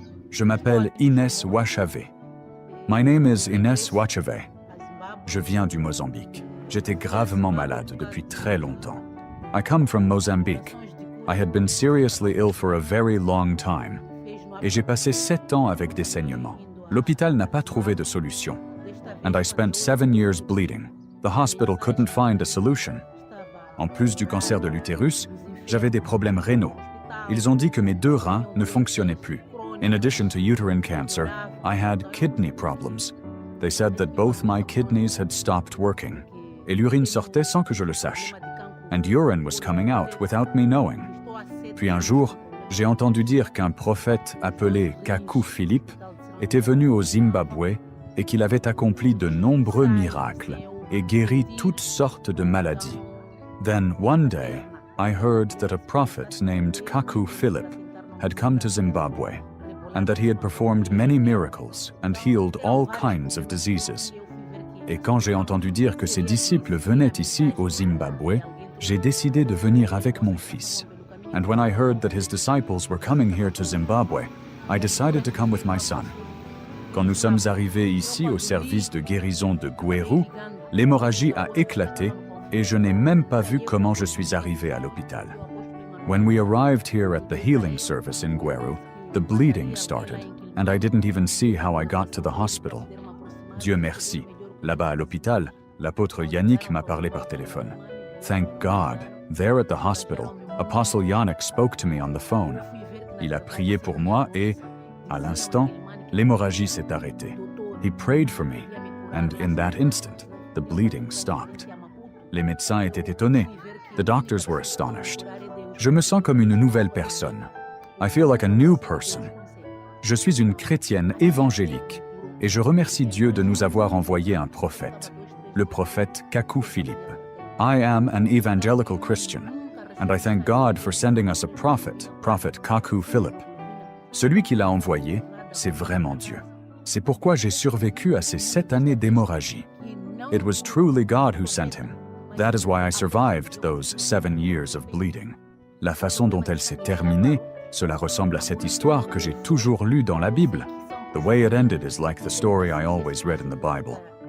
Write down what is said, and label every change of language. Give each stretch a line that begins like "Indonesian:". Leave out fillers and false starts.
French: Je m'appelle Inès Wachave.
English: My name is Inès Wachave.
French: Je viens du Mozambique. J'étais gravement malade depuis très longtemps.
English: I come from Mozambique. I had been seriously ill for a very long time.
French: Et j'ai passé 7 ans avec des saignements. L'hôpital n'a pas trouvé de solution.
English: And I spent 7 years bleeding. The hospital couldn't find a solution.
French: En plus du cancer de l'utérus, j'avais des problèmes rénaux. Ils ont dit que mes 2 reins ne fonctionnaient plus.
English: In addition to uterine cancer, I had kidney problems. They said that both my kidneys had stopped working.
French: Et l'urine sortait sans que je le sache.
English: And urine was coming out without me knowing.
French: Puis un jour, j'ai entendu dire qu'un prophète appelé Kaku Philippe était venu au Zimbabwe et qu'il avait accompli de nombreux miracles et guéri toutes sortes de maladies.
English: Then one day, I heard that a prophet named Kaku Philippe had come to Zimbabwe and that he had performed many miracles and healed all kinds of diseases.
French: Et quand j'ai entendu dire que ses disciples venaient ici au Zimbabwe, j'ai décidé de venir avec mon fils.
English: And when I heard that his disciples were coming here to Zimbabwe, I decided to come with my son.
French: Quand nous sommes arrivés ici au service de guérison de Gweru, l'hémorragie a éclaté et je n'ai même pas vu comment je suis arrivé à l'hôpital.
English: When we arrived here at the healing service in Gweru, the bleeding started, and I didn't even see how I got to the hospital.
French: Dieu merci. Là-bas à l'hôpital, l'apôtre Yannick m'a parlé par téléphone.
English: Thank God, there at the hospital, Apostle Yannick spoke to me on the phone.
French: Il a prié pour moi et, à l'instant, l'hémorragie s'est arrêtée.
English: He prayed for me, and in that instant, the bleeding stopped.
French: Les médecins étaient étonnés.
English: The doctors were astonished.
French: Je me sens comme une nouvelle personne.
English: I feel like a new person.
French: Je suis une chrétienne évangélique et je remercie Dieu de nous avoir envoyé un prophète, le prophète Kaku Philippe.
English: I am an evangelical Christian, and I thank God for sending us a prophet, Prophet Kaku Philip.
French: Celui qui l'a envoyé, c'est vraiment Dieu. C'est pourquoi j'ai survécu à ces 7 années d'hémorragie.
English: It was truly God who sent him. That is why I survived those 7 years of bleeding.
French: La façon dont elle s'est terminée, cela ressemble à cette histoire que j'ai toujours lue dans la Bible.
English: The way it ended is like the story I always read in the Bible.